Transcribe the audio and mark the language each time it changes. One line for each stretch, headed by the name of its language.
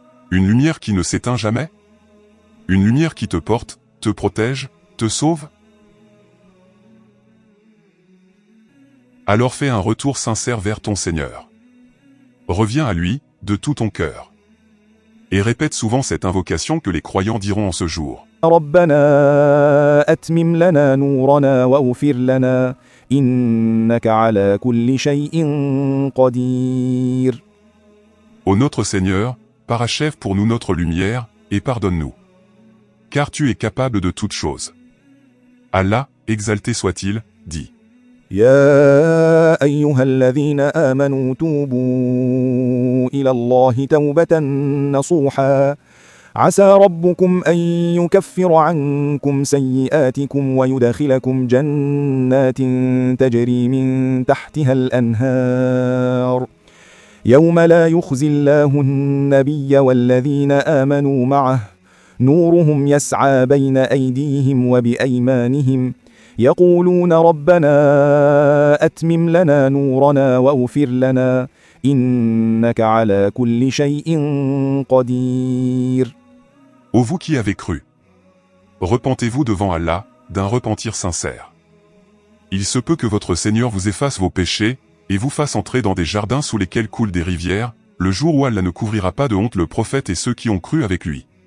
French: Une lumière qui ne s'éteint jamais? Une lumière qui te porte, te protège, te sauve? Alors fais un retour sincère vers ton Seigneur. Reviens à lui, de tout ton cœur. Et répète souvent cette invocation que les croyants diront en ce jour.
Arabic: ربنا أتمم لنا نورنا واغفر لنا إنك على كل شيء قدير.
French: Ô notre Seigneur, parachève pour nous notre lumière, et pardonne-nous. Car tu es capable de toutes choses. Allah exalté soit-il, dit.
Arabic: يا أيها الذين آمنوا توبوا إلى الله توبة نصوحا عسى ربكم أن يكفر عنكم سيئاتكم ويدخلكم جنات تجري من تحتها الأنهار يوم لا يخزي الله النبي والذين آمنوا معه نورهم يسعى بين أيديهم وبأيمانهم يقولون ربنا أتمم لنا نورنا واغفر لنا إنك على كل شيء قدير.
French: Ô vous qui avez cru, repentez-vous devant Allah, d'un repentir sincère. Il se peut que votre Seigneur vous efface vos péchés, et vous fasse entrer dans des jardins sous lesquels coulent des rivières, le jour où Allah ne couvrira pas de honte le prophète et ceux qui ont cru avec lui.